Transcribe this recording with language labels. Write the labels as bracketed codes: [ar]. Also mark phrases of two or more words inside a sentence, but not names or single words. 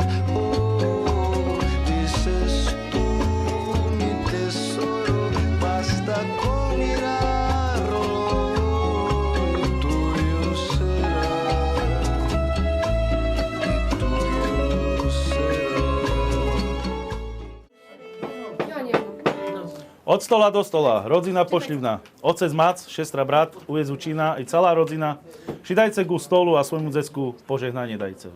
[es] Oh, dices tú, mi tesoro, basta con mirarlo y tuyo será. Y tuyo será. [sk] Od stola do stola, rodzina pošľivná. Otec Mac, šestra brat, ujezučina i celá rodzina. Šidajce ku stolu a svojmu decku požehnanie dajce.